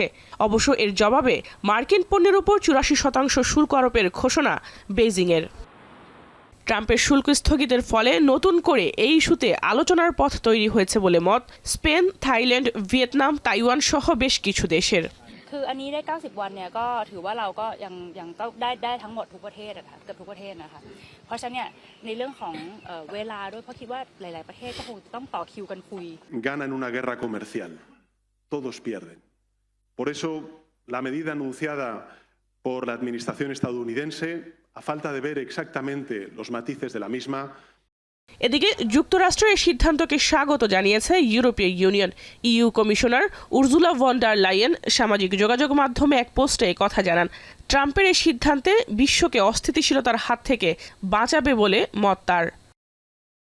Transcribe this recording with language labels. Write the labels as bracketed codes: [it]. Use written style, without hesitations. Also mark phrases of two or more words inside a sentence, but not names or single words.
[bn] অবশ্য এর জবাবে মার্কিন পণ্যের উপর 84% শুল্ক আরোপের ঘোষণা বেইজিংয়ের। ট্রাম্পের শুল্ক স্থগিতের ফলে নতুন করে এই ইস্যুতে আলোচনার পথ তৈরি হয়েছে বলে মত স্পেন, থাইল্যান্ড, ভিয়েতনাম, তাইওয়ান সহ বেশ কিছু দেশের। [th] คืออันนี้ได้90วันเนี่ยก็ถือว่าเราก็ยังก็ได้ทั้งหมดทุกประเทศอะค่ะเกือบทุกประเทศนะคะเพราะฉะนั้นเนี่ยในเรื่องของเวลาด้วยเพราะคิดว่าหลายๆประเทศก็คงต้องต่อคิวกันคุย [es] Ganan una guerra comercial. Todos pierden. Por eso la medida anunciada por la administración estadounidense, a falta de ver exactamente los matices de la misma. [bn] এদিকে যুক্তরাষ্ট্রের সিদ্ধান্তকে স্বাগত জানিয়েছে ইউরোপীয় ইউনিয়ন। ইইউ কমিশনার উর্জুলা ভন ডার লাইয়েন সামাজিক যোগাযোগ মাধ্যমে এক পোস্টে কথা জানান। ট্রাম্পের এই সিদ্ধান্তে বিশ্বকে অস্থিতিশীলতার হাত থেকে বাঁচাবে বলে মত তার।